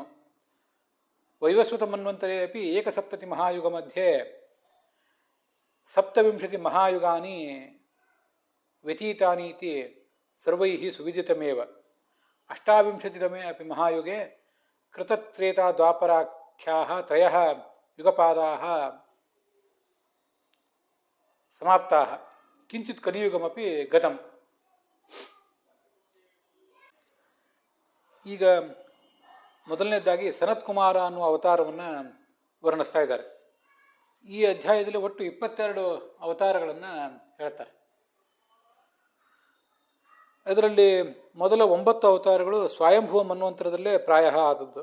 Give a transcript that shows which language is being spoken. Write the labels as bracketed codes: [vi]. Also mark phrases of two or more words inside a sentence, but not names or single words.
[sa] वैवस्वतमन्वन्तरे अपि 71 महायुगमध्ये 27 महायुगानि व्यतीतानि इति सर्वैः सुविदितमेव। 28तमे अपि महायुगे कृतत्रेताद्वापराख्याः 3 युगपादाः समाप्ताः। किञ्चित् कलियुगमपि गतम्। [kn] ಈಗ ಮೊದಲನೇದಾಗಿ ಸನತ್ಕುಮಾರ ಅನ್ನುವ ಅವತಾರವನ್ನು ವರ್ಣಿಸ್ತಾ ಇದ್ದಾರೆ. ಈ ಅಧ್ಯಾಯದಲ್ಲಿ ಒಟ್ಟು 22 ಅವತಾರಗಳನ್ನು ಹೇಳ್ತಾರೆ. ಅದರಲ್ಲಿ ಮೊದಲ 9 ಅವತಾರಗಳು ಸ್ವಯಂಭುವ ಮನ್ವಂತರದಲ್ಲೇ ಪ್ರಾಯ ಆದದ್ದು.